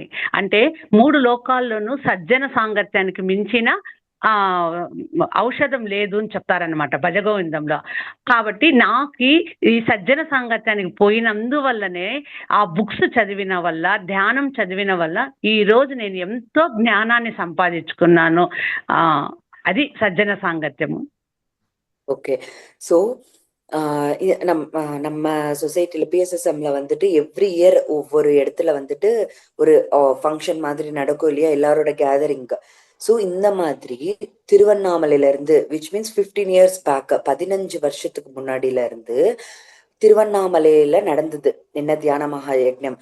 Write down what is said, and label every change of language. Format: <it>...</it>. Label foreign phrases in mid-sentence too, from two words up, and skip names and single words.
<te>అంటే 3 లోకాల్లోనూ సజ్జన సాంగత్యానికి మించిన ఔషధం లేదు అని చెప్తారనమాట భజగోవిందంలో. కాబట్టి నాకు ఈ సజ్జన సాంగత్యానికి పోయినందువల్లనే, ఆ బుక్స్ చదివిన వల్ల, ధ్యానం చదివిన వల్ల ఈ రోజు నేను ఎంతో జ్ఞానాన్ని సంపాదించుకున్నాను. అది సజ్జన సాంగత్యము.</te> <ta>ஓகே. ஸோ நம்ம சொசைட்டில பிஎஸ்எஸ்எம்ல வந்துட்டு</ta> <en>every year</en> <ta>ஒவ்வொரு இடத்துல வந்துட்டு ஒரு ஃபங்க்ஷன் மாதிரி நடக்கும் இல்லையா, எல்லாரோட கேதரிங். ஸோ இந்த மாதிரி திருவண்ணாமலையில இருந்து</ta> <en>which means 15 years back,</en> <ta>15 வருஷத்துக்கு முன்னாடியில இருந்து திருவண்ணாமலையில நடந்தது என்ன தியான மகா யக்ஞம்.</ta>